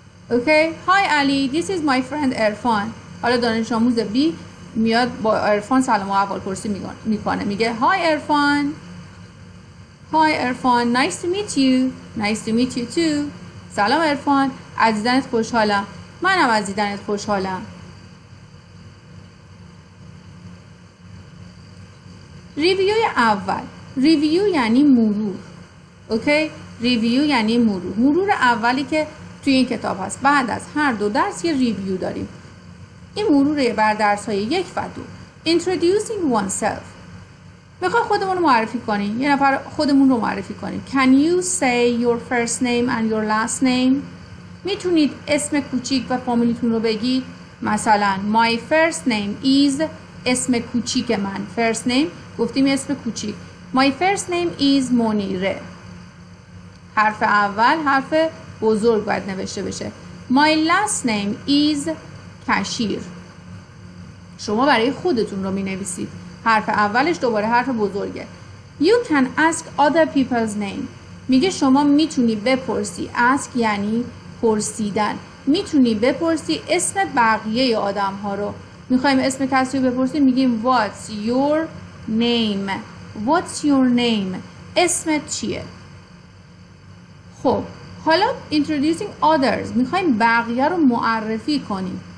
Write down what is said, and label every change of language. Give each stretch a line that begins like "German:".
English: Okay, hi Ali, this is my friend Irfan.
Persian: حالا دانش آموز B میاد با عرفان سلام و احوال پرسی میکنه، میگه
English: hi Irfan, hi Irfan, nice to meet you. Nice to meet you too.
Persian: سلام عرفان، از دیدنت خوشحالم. منم از دیدنت خوشحالم. ریویو اول، ریویو یعنی مرور. اوکی، ریویو یعنی مرور اولی که توی این کتاب هست. بعد از هر 2 درس یه ریویو داریم. این مرور بر درس های 1 و 2.
English: Introducing oneself.
Persian: میخوای خودمون رو معرفی کنیم، یه نفر خودمون رو معرفی کنیم.
English: Can you say your first name and your last name؟
Persian: میتونید اسم کوچیک و فامیلیتون رو بگید. مثلا
English: my first name is،
Persian: اسم کوچیک من. first name گفتیم اسم کوچیک.
English: My first name is Monireh.
Persian: حرف اول حرف بزرگ باید نوشته بشه.
English: My last name is کشیر.
Persian: شما برای خودتون رو می نویسید. حرف اولش دوباره حرف بزرگه.
English: You can ask other people's name.
Persian: میگه شما میتونی بپرسی. ask یعنی پرسیدن. میتونی بپرسی اسم بقیه آدم ها رو. میخوایم اسم کسی رو بپرسیم، میگیم
English: What's your name؟ What's your name؟
Persian: اسمت چیه؟ خب حالا introducing others، میخوایم بقیه رو معرفی کنیم.